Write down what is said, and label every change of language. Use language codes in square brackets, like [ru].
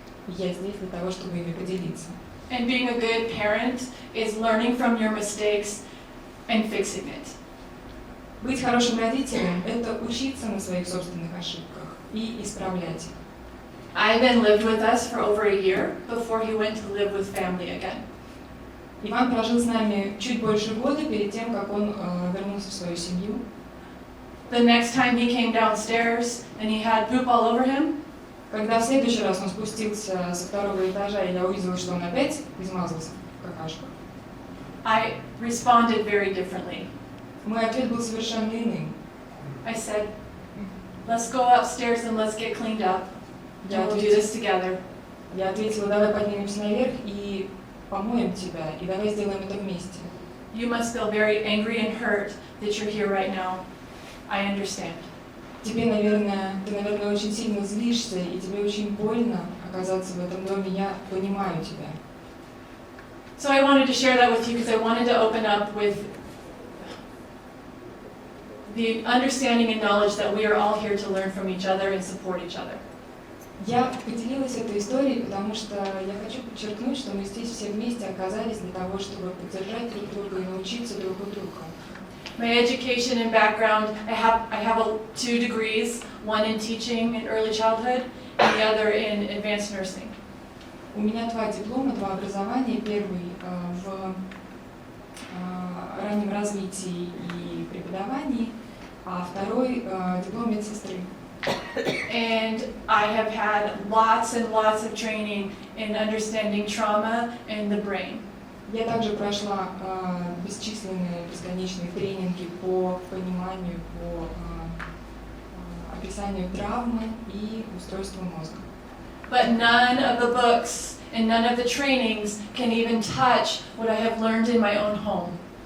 [ru] И я здесь для того, чтобы ими поделиться. [en] And being a good parent is learning from your mistakes and fixing it. [ru] Быть хорошим родителем – это учиться на своих собственных ошибках и исправлять их. [en] Ivan lived with us for over a year before he went to live with family again. [ru] Иван прожил с нами чуть больше года перед тем, как он вернулся в свою семью. [en] The next time he came downstairs and he had poop all over him, [ru] Когда в следующий раз он спустился со 2-го этажа, и я увидела, что он опять измазался в какашках, [en] I responded very differently. [ru] мой ответ был совершенно иным. [en] I said, let's go upstairs and let's get cleaned up. And we'll do this together. [ru] Я ответила, давай поднимемся наверх и помоем тебя, и давай сделаем это вместе. [en] You must feel very angry and hurt that you're here right now. I understand. [ru] Ты, наверное, очень сильно злишься, и тебе очень больно оказаться в этом доме, я понимаю тебя. [en] So I wanted to share that with you because I wanted to open up with the understanding and knowledge that we are all here to learn from each other and support each other. [ru] Я поделилась этой историей, потому что я хочу подчеркнуть, что мы здесь все вместе оказались для того, чтобы поддержать друг друга и научиться друг у друга. [en] My education and background, I have 2 degrees, one in teaching in early childhood and the other in advanced nursing. [ru] У меня 2 диплома, 2 образования. Первый в раннем развитии и преподавании, а второй диплом медсестры. [en] And I have had lots and lots of training in understanding trauma and the brain. [ru] Я также прошла бесчисленные бесконечные тренинги по пониманию, по описанию травмы и устройству мозга. [en] but none of the books and none of the trainings can even touch what I have learned in my own home.